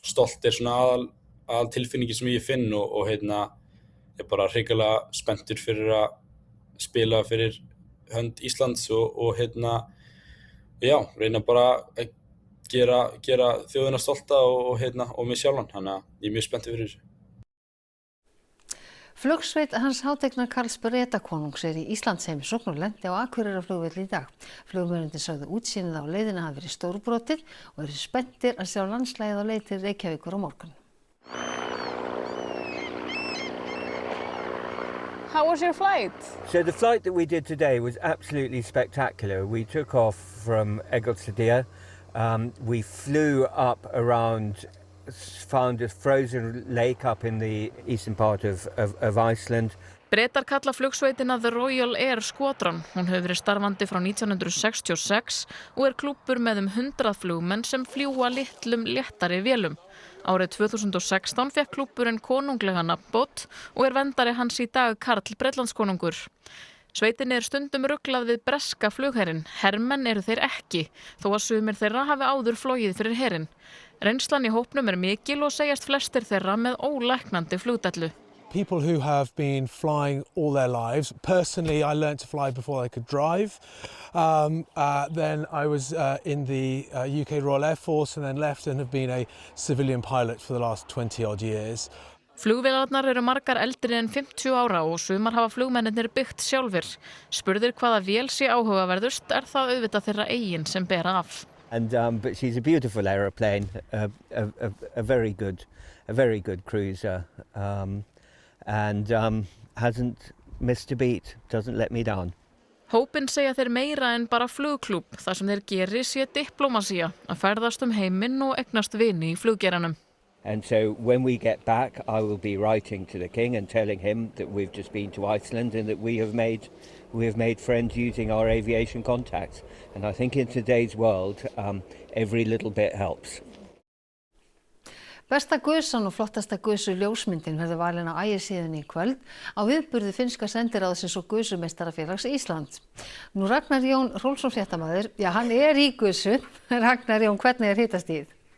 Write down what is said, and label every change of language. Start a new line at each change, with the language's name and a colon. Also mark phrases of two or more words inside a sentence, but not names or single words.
Icelandic: Stolt er svona aðal tilfinningi sem ég finn og ég er bara hrikalega spenntur fyrir að spila fyrir hönd Íslands og reyna bara að gera þjóðina stolta og mig sjálfan, þannig að ég er mjög spenntur fyrir þessu. Flugsveit hans hátegna Karls Bretakonungs í Íslandsheimsókn og lenti á Akureyrarflugvelli í dag. Flugmennirnir sögðu útsýnið á leiðina hafi verið stórbrotið og eru spenntir að sjá landslagið á leið til Reykjavíkur á morgun.
English: How was your flight? So the flight that we did today was absolutely spectacular. We took off from Egilsstaðir. We flew up around, found a frozen lake up in the eastern part of Iceland.
Icelandic: Bretar kalla flugsveitina The Royal Air Squadron. Hún hefur verið starfandi frá 1966 og er klúbbur með 100 flugmenn sem fljúga litlum léttari vélum. Árið 2016 fékk klúbburinn konunglega nafnbót og er verndari hans í dag Karl Bretlandskonungur. Sveitinni er stundum ruglað við breska flugherinn. Hermenn eru þeir ekki, þó að sumir þeirra hafi áður flogið fyrir herinn. Reynslan í hópnum er mikil og segjast flestir þeirra með ólæknandi flugdellu.
English: People who have been flying all their lives. Personally, I learned to fly before I could drive. Then I was in the UK Royal Air Force and then left and have been a civilian pilot for the last 20 odd years.
Icelandic: Flugvélarnar eru margar eldri en 50 ára og sumar hafa flugmennirnir byggt sjálfir. Spurðir hvaða vél sé áhugaverðust það auðvitað þeirra eigin sem bera af.
English: And but she's a beautiful aeroplane, a very good cruiser. And hasn't missed a beat, doesn't let me down.
Icelandic: Hópinn segja þeir meira en bara flugklúbb, þar sem þeir geri sé diplómasía, að ferðast heiminn og eignast vini í fluggeranum.
English: And so when we get back, I will be writing to the king and telling him that we've just been to Iceland and that we have made friends using our aviation contacts. And I think in today's world, every little bit helps.
Icelandic: Besta gusan og flottasta gusu ljósmyndin verður valin á Ægisíðunni í kvöld á viðburði finnska sendiráðsins og gusumeistarafélags Íslands. Nú Ragnar Jón Rolfsson fréttamaður, hann er í gusu. Ragnar Jón, hvernig er hitastigið?